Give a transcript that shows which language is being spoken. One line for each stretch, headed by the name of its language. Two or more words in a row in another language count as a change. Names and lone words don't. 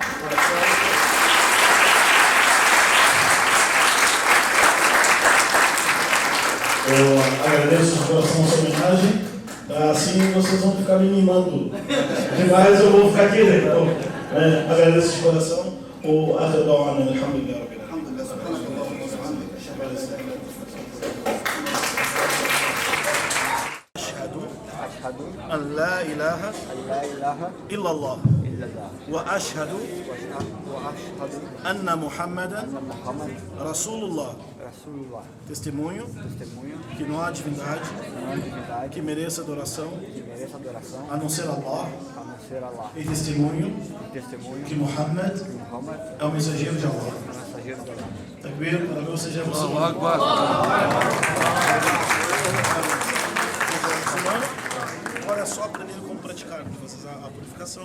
Portuguese: Eu agradeço de coração a sua homenagem. Assim vocês vão ficar me mimando demais, eu vou ficar aqui. Então, agradeço de coração. O Adão, alhamdulillah.
Arabic: أن لا إله إلا الله وأشهد أن محمدا رسول الله.
Portuguese: Testemunho que não há divindade que mereça adoração a não ser Allah. E testemunho que Muhammad é o mensageiro de Allah. Takbir, para você já é muçulmano. Agora é só aprender como praticar, fazer a purificação.